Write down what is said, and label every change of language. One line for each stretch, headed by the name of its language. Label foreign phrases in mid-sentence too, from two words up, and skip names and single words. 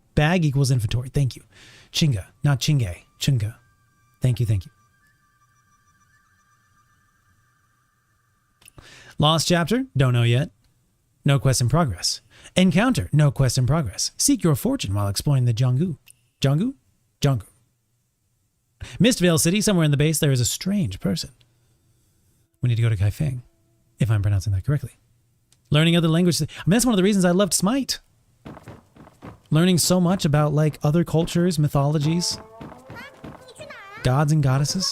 English: Bag equals inventory. Thank you. Chinga, not Chingay. Chinga. Thank you, thank you. Lost chapter? Don't know yet. No quest in progress. Encounter? No quest in progress. Seek your fortune while exploring the Jianggu. Jianggu? Jianggu. Mistvale City, somewhere in the base, there is a strange person. We need to go to Kaifeng, if I'm pronouncing that correctly. Learning other languages. I mean, that's one of the reasons I loved Smite. Learning so much about, like, other cultures, mythologies, gods and goddesses.